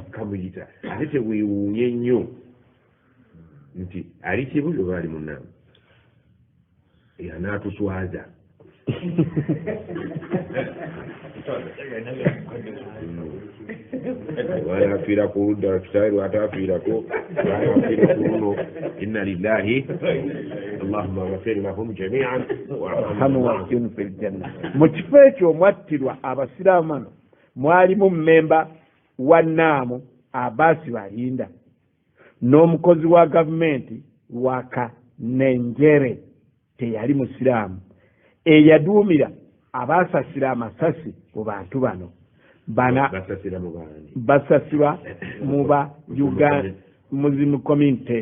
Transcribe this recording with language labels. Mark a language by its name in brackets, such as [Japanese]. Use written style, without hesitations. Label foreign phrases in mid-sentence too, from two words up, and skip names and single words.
[Ganda] ate teweewuunye nnyo nti ali Kibuli oba ali Munaamu anaatuswaza wanafiira ku ludda kitaawe lwataafiirako wanafiira ku luno [Arabic] إنا لله اللهم اغفر لهم جميعا وارحمهم وأجرهم في الجنة. [Ganda] Mu kifo ekyo omwattirwa abasiraamu mwalimu mmemba wa Naamu Abasi Balinda n'omukozi wa gavumenti Wakanenjere teyali musiraamu eyaduumira abaasasira amasasi mu bantu bano basasirwa mu ba Uganda Muslim Community